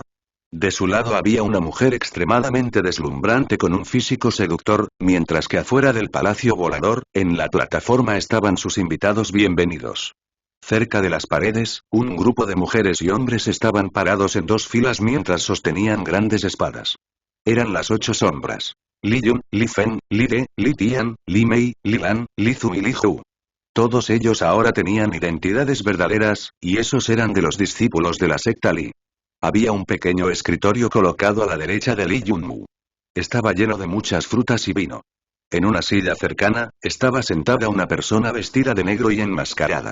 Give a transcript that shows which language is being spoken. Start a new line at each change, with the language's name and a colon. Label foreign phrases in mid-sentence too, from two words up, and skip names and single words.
Spanish: De su lado había una mujer extremadamente deslumbrante con un físico seductor, mientras que afuera del palacio volador, en la plataforma estaban sus invitados bienvenidos. Cerca de las paredes, un grupo de mujeres y hombres estaban parados en 2 filas mientras sostenían grandes espadas. Eran las 8 sombras. Li Yun, Li Fen, Li De, Li Tian, Li Mei, Li Lan, Li Zu y Li Hu. Todos ellos ahora tenían identidades verdaderas, y esos eran de los discípulos de la secta Li. Había un pequeño escritorio colocado a la derecha de Lee Junmu. Estaba lleno de muchas frutas y vino. En una silla cercana, estaba sentada una persona vestida de negro y enmascarada.